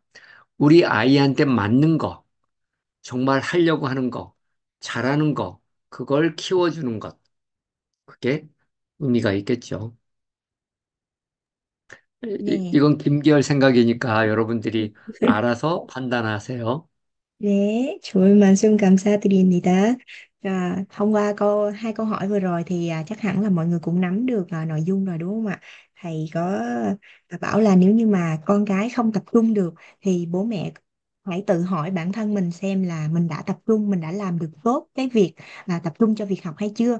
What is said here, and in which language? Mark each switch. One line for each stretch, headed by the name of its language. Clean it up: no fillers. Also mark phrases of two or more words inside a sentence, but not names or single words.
Korean: 우리 아이한테 맞는 거, 정말 하려고 하는 거, 잘하는 거, 그걸 키워주는 것. 그게 의미가 있겠죠. 네. 이건 김계열 생각이니까 여러분들이 알아서 판단하세요. 네, 좋은 말씀 감사드립니다.
Vietnamese: Thông qua hai câu hỏi vừa rồi thì chắc hẳn là mọi người cũng nắm được nội dung rồi đúng không ạ? Thầy có bảo là nếu như mà con cái không tập trung được thì bố mẹ hãy tự hỏi bản thân mình xem là mình đã tập trung, mình đã làm được tốt cái việc tập trung cho việc học hay chưa.